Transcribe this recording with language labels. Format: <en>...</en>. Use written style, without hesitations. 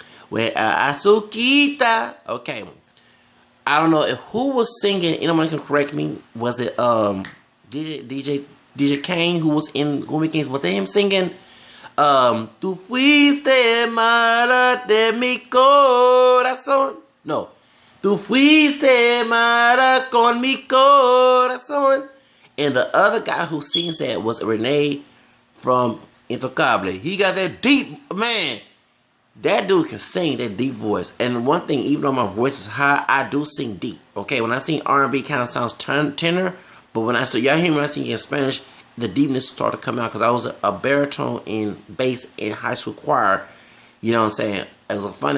<en>With Azuquita, okay. I don't know who was singing, anyone can correct me, was it DJ Kane who was in Cumbia Kings, was it him singing Tu fuiste mala de mi corazón? No.</en> <es>Tu fuiste mala con mi corazón.</es> <en>And the other guy who sings that was Rene from Intocable. He got that deep, man. That dude can sing that deep voice. And one thing, even though my voice is high, I do sing deep. Okay, when I sing R&B, kind of sounds tenor. But when I say, y'all hear me when I sing in Spanish, the deepness started to come out because I was a baritone in bass in high school choir. You know what I'm saying? It was fun.</en>